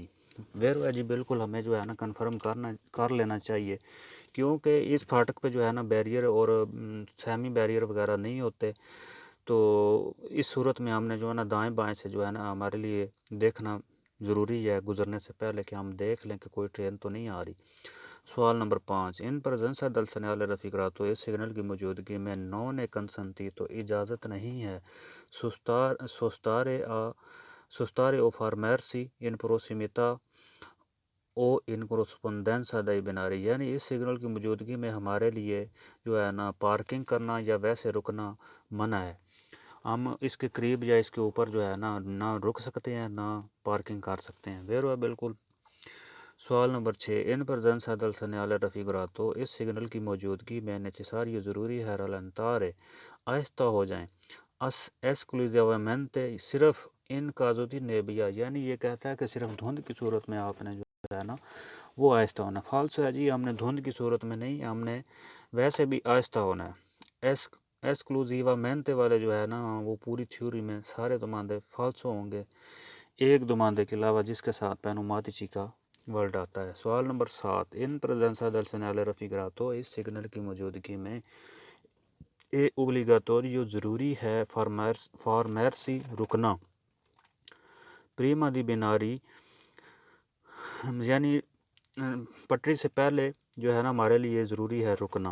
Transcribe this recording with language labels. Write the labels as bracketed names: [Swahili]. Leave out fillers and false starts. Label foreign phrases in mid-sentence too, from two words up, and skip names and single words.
[Urdu] ویرو ہے جی, بالکل ہمیں جو ہے نا کنفرم کر لینا چاہیے کیونکہ اس پھاٹک پہ جو ہے نا بیریئر اور سیمی بیریئر وغیرہ نہیں ہوتے, تو اس صورت میں ہم نے جو ہے نا دائیں بائیں سے جو ہے نا ہمارے لیے دیکھنا ضروری ہے گزرنے سے پہلے کہ ہم دیکھ لیں کہ کوئی ٹرین تو نہیں آ رہی. سوال نمبر 5. [Italian] in presenza del segnale raffigurato [Urdu] اس سگنل کی موجودگی میں [Italian] non è consentito [Urdu] اجازت نہیں ہے [Italian] sostare o fermarsi in prossimità o in corrispondenza dei binari [Urdu] یعنی اس سگنل کی موجودگی میں ہمارے لیے جو ہے نا پارکنگ کرنا یا ویسے رکنا منع ہے. ہم اس کے قریب یا اس کے اوپر جو ہے نا نہ رک سکتے ہیں نہ پارکنگ کر سکتے ہیں. ویرو ہے بالکل. سوال نمبر 6. [Italian] in presenza del segnale raffigurato [Urdu] اس سگنل کی موجودگی میں necessario ضروری ہے rallentare آہستہ ہو جائیں esclusivamente صرف [Italian] in caso di nebbia [Urdu] یعنی یہ کہتا ہے کہ صرف دھند کی صورت میں آپ نے جو ہے نا وہ آہستہ ہونا. فالس ہے جی, ہم نے دھند کی صورت میں نہیں, ہم نے ویسے بھی آہستہ ہونا ہے. esclusivamente والے جو ہے نا وہ پوری تھیوری میں سارے دماندے فالسو ہوں گے ایک دماندے کے علاوہ جس کے ساتھ پینوماتیچی کا ورڈ آتا ہے. سوال نمبر 7. [Italian] in presenza del segnale raffigurato [Urdu] اس سگنل کی موجودگی میں [Italian] è obbligatorio [Urdu] ضروری ہے فارمیرسی رکنا [Italian] prima dei binari [Urdu] یعنی پٹری سے پہلے جو ہے نا ہمارے لیے ضروری ہے رکنا.